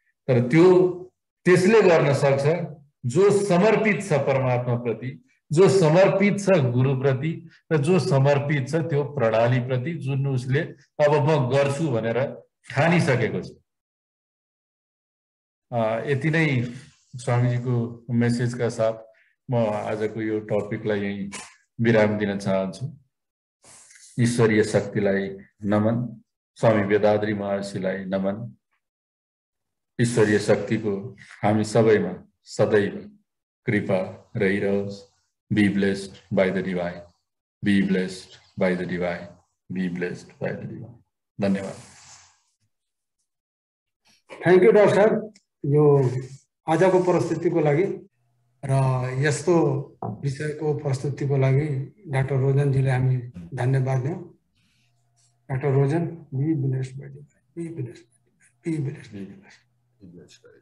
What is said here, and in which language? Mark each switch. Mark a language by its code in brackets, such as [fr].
[ne] तर त्यसले गर्न सक्छ जो समर्पित छ परमात्माप्रति, जो समर्पित छ गुरुप्रति र जो समर्पित छ त्यो प्रणालीप्रति जुन उसले अब म गर्छु भनेर ठानिसकेको छ। यति नै स्वामीजीको मेसेजका साथ म आजको यो टपिकलाई यही विराम दिन चाहन्छु। ईश्वरीय शक्तिलाई नमन, स्वामी वेदाद्री महर्षिलाई नमन। ईश्वरीय शक्तिको हामी सबैमा सदैव कृपा रहिरहोस्। [en] Be blessed by the divine. Be blessed by the divine. Be blessed by the divine. [ne] धन्यवाद। [en] thank you [ne] डाक्टर साहब यो आजको प्रस्तुतिको लागि र यस्तो विषयको प्रस्तुतिको लागि डाक्टर रोजनजीले हामी धन्यवाद दियौँ। [en] Doctor Rojan, be blessed by divine, be blessed, be blessed, be blessed.